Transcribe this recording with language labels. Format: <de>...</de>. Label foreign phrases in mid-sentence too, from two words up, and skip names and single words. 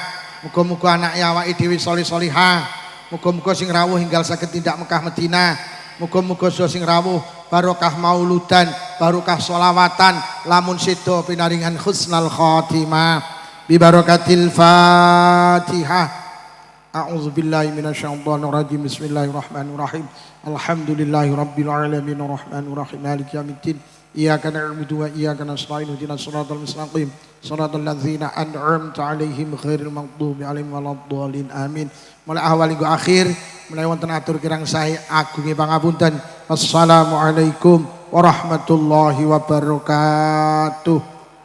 <jv>Muga-muga anak awake dhewe solih-solihah. Muga-muga sing rawuh hinggal saged tindak Mekah Madinah. Muga-muga sing rawuh barokah mauludan, barokah sholawatan, lamun sedo pinaringan</jv> <ar>حسن الخاتمة. ببركة الفاتحة. أعوذ بالله من الشيطان الرجيم. بسم الله الرحمن الرحيم. الحمد لله رب العالمين الرحمن الرحيم مالك يوم الدين. إياك نعبد وإياك نستعين اهدنا الصراط المستقيم. صراط الذين أنعمت عليهم غير المغضوب عليهم ولا الضالين.</ar> <jv>Amin. Mulai awal hingga akhir mulai wonten atur kirang sae agunge pangapunten.</jv> <ar>السلام عليكم ورحمة الله وبركاته.</ar>